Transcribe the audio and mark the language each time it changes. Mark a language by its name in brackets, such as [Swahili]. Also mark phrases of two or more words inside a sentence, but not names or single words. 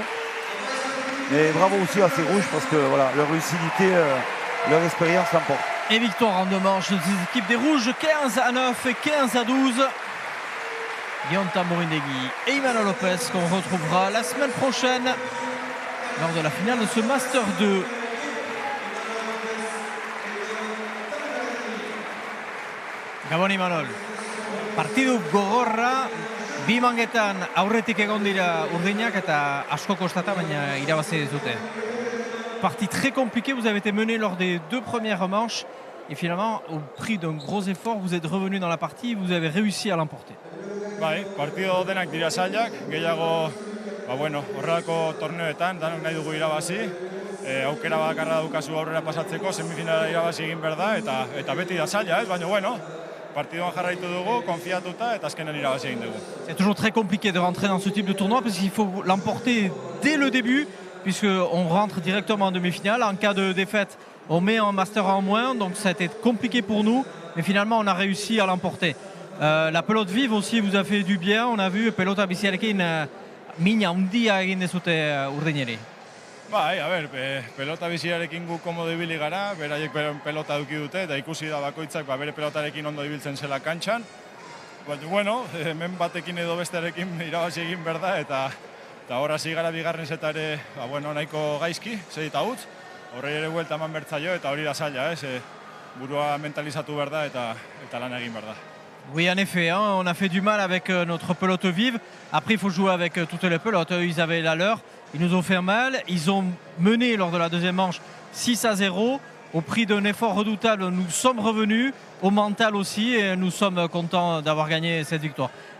[French] Mais bravo aussi à ces Rouges, parce que voilà, leur lucidité, leur expérience l'emporte. Et victoire en 2 manches des équipes des Rouges, 15-9 et 15-12. Guillaume Tamborindegui et Imanol Lopez qu'on retrouvera la semaine prochaine lors de la finale de ce Master 2. [Basque] Gabon Imanol. Partidu gogorra, bi mangetan aurretik egon dira urdinak eta asko kostata baina irabazi dute. [French] Partie très compliquée, vous avez été mené lors des 2 premières manches et finalement au prix d'un gros effort vous êtes revenu dans la partie et vous avez réussi à l'emporter. [Basque] Bai, partido denak dira zailak, gehiago horrelako torneoetan danok nahi dugu irabazi, aukera bakarra daukazu aurrera pasatzeko, semifinala irabazi egin behar da eta beti da zaila, baina partidoan jarraitu dugu, konfiatuta eta azkenan irabazi egin dugu. [French] C'est toujours très compliqué de rentrer dans ce type de tournoi parce qu'il faut l'emporter dès le début puisqu'on rentre directement en demi-finale. En cas de défaite, on met un master en moins, donc ça a été compliqué pour nous, mais finalement on a réussi à l'emporter. La pelote vive aussi vous a fait du bien, on a vu [Basque] pelota biziarekin mina handia egin dezute urdineri. Bai, pelota biziarekin gu komodo ibili gara, beraiek pelota eduki dute eta ikusi da bakoitzak bere pelotarekin ondo ibiltzen zela kantxan. Baina, hemen batekin edo bestearekin irabazi egin behar da eta hor hasi gara bigarren zetare nahiko gaizki, 6-8. Horrei ere buelta eman bertzaio eta hori da zaila, burua mentalizatu behar da eta lan egin behar da. [French] Oui, en effet, on a fait du mal avec notre pelote vive. Après, il faut jouer avec toutes les pelotes. Eux, ils avaient la leur. Ils nous ont fait mal. Ils ont mené lors de la deuxième manche 6-0. Au prix d'un effort redoutable, nous sommes revenus. Au mental aussi. Et nous sommes contents d'avoir gagné cette victoire.